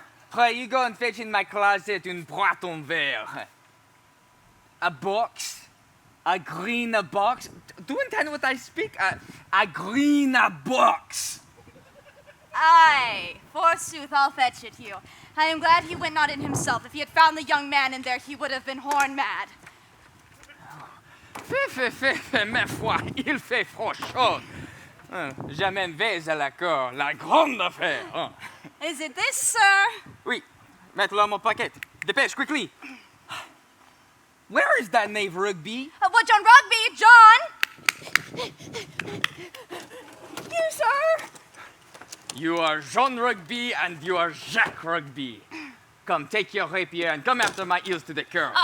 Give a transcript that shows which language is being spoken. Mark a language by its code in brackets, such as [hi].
[en] Pray, you go and fetch in my closet [fr] une boîte en verre. [en] A box? A green box? Do you understand what I speak? A green box. Aye, forsooth, I'll fetch it you. I am glad he went not in himself. If he had found the young man in there, he would have been horn mad. [fr] Mais foi, il fait froid chaud. J'amène vais à la cour, la grande affaire. [en] Is it this, sir? [fr] Oui, mets-le dans mon paquet. Dépêche, [en] quickly. Where is that knave Rugby? What, John Rugby? John! You, sir? You are Jean Rugby and you are Jacques Rugby. Come, take your rapier and come after my heels to the curb.